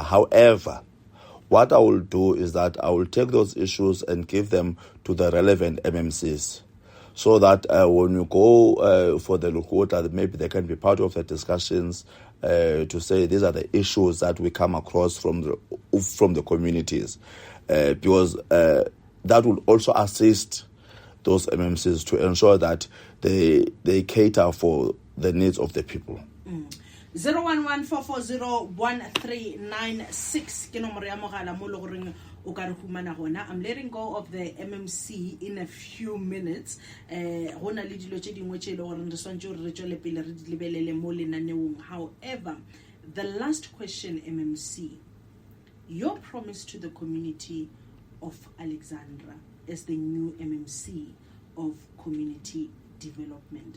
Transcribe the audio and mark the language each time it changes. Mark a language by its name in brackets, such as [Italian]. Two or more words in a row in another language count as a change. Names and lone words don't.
[English] However, what I will do is that I will take those issues and give them to the relevant MMCs so that when you go for the Lukota, maybe they can be part of the discussions to say these are the issues that we come across from the communities because that will also assist those MMCs to ensure that they cater for the needs of the people. 011-440-1396 [Tswana] ke nomoro ya mogala mo le goreng [English] I'm letting go of the MMC in a few minutes. However, the last question, MMC, your promise to the community of Alexandra as the new MMC of community development.